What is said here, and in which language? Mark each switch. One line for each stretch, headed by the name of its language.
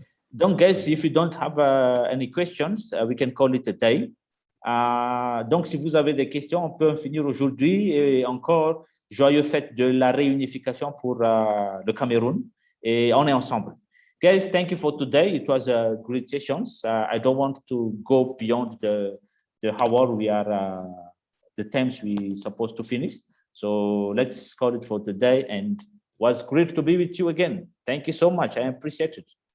English: Donc, guys, if you don't have any questions, we can call it a day.
French: Donc, si vous avez des questions, on peut en finir aujourd'hui. Et encore, joyeux fête de la réunification pour le Cameroun. Et on est ensemble.
English: Guys, thank you for today. It was a great session. I don't want to go beyond the hour we are, the times we supposed to finish. So let's call it for today. And it was great to be with you again. Thank you so much. I appreciate it.